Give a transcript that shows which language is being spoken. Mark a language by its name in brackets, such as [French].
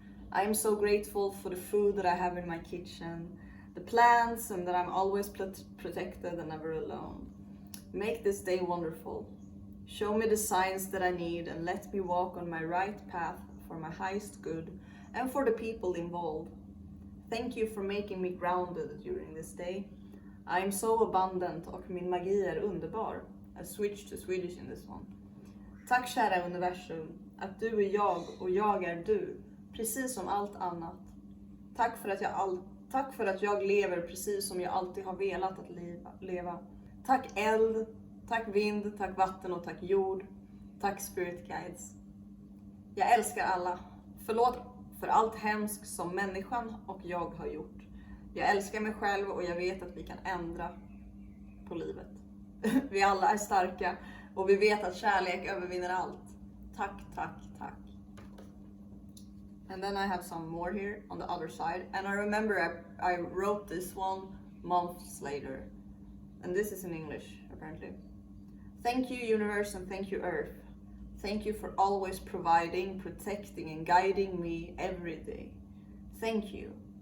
[English] I am so grateful for the food that I have in my kitchen, the plants, and that I'm always protected and never alone. Make this day wonderful. Show me the signs that I need and let me walk on my right path for my highest good and for the people involved. Thank you for making me grounded during this day. I am so abundant [Swedish] och min magi är underbar. [English] I switched to Swedish in this one. [Swedish] Tack kära universum, att du är jag och jag är du, precis som allt annat. Tack för att jag lever precis som jag alltid har velat att leva. Tack eld, tack vind, tack vatten och tack jord. Tack spirit guides. Jag älskar alla. Förlåt för allt hemskt som människan och jag har gjort. Jag älskar mig själv och jag vet att vi kan ändra på livet. Vi alla är starka och vi vet att kärlek övervinner allt. Tack, tack, tack. [English] And then I have some more here on the other side. And I remember I wrote this one months later. And this is in English, apparently. Thank you, universe, and thank you, earth. Thank you for always providing, protecting, and guiding me every day. Thank you.